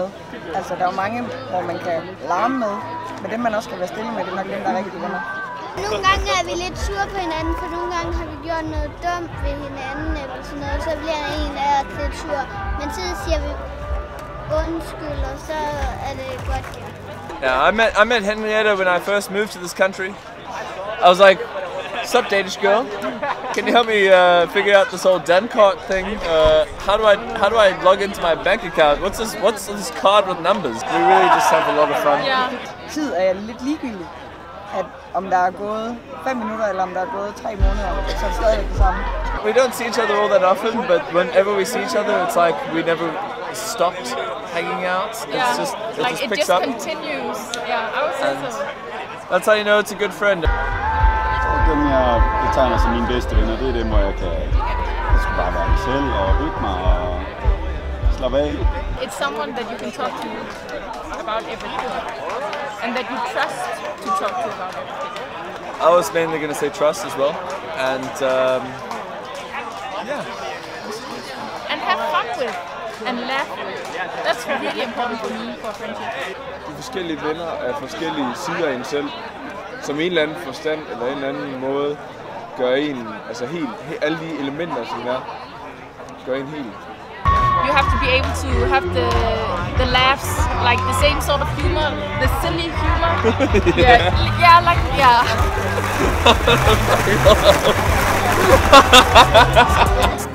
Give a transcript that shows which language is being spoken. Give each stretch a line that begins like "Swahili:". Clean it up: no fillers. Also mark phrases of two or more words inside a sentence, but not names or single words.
Danish: Altså, der er jo mange, hvor man kan larme med, men dem, man også kan være stille med, det er nok dem, der er rigtig venner. Nogle gange er vi lidt sure på hinanden, for nogle gange har vi gjort noget dumt ved hinanden eller sådan noget, så bliver en af os lidt sur. Men så siger vi undskyld, og så er det godt.
English: Yeah, I met Henrietta when I first moved to this country. I was like, "Sup, Danish girl? Can you help me figure out this whole Dankort thing? How do I log into my bank account? What's this card with numbers?" We really just have a lot of fun. Yeah.
Danish: Tid er lidt ligegyldigt. At om der er gået 5 minutter, eller om der er gået 3 måneder, så er det stadig det samme.
English: We don't see each other all that often, but whenever we see each other, it's like we never stopped hanging out. It's just, it picks up. Continues. Yeah, I would say so. That's how you know it's a good friend.
Danish: Dem jeg betegner som mine bedste venner, det er dem, hvor jeg skal bare være mig selv og hygge mig og slappe af.
English: It's someone that you can talk to about everything, and that you trust to talk to about everything. I was mainly going to say trust as well, and yeah. And have fun with, and laugh with. That's really important for me for friendship.
Danish: De forskellige venner af forskellige sider af en selv, som en eller anden forstand eller en eller anden måde gør en, altså helt alle de elementer, som er, gør en helt.
English: You have to be able to have the laughs, like the same sort of humor, the silly humor. Yeah, like yeah.